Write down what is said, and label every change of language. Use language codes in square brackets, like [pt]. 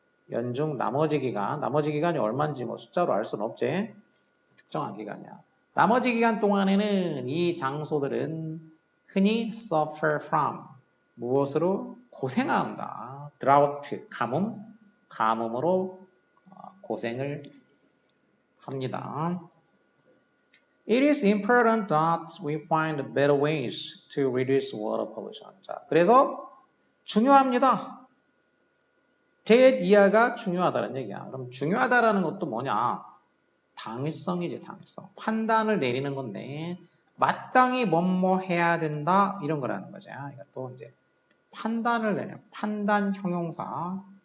[ko] 연중 나머지 기간이 얼마인지 뭐 숫자로 알 수는 없지. 특정한 기간이야. 나머지 기간 동안에는 이 장소들은 흔히 [en] suffer from [ko] 무엇으로 고생한다. drought 가뭄으로 고생을 합니다. [en] It is important that we find better ways to reduce water pollution. [ko] 자, 그래서 중요합니다. 대이하가 중요하다는 얘기야. 그럼 중요하다라는 것도 뭐냐? 당위성이지, 당위성. 판단을 내리는 건데 마땅히 뭐뭐 해야 된다 이런 거라는 거죠. 이것도 이제 판단을 내려. 판단 형용사.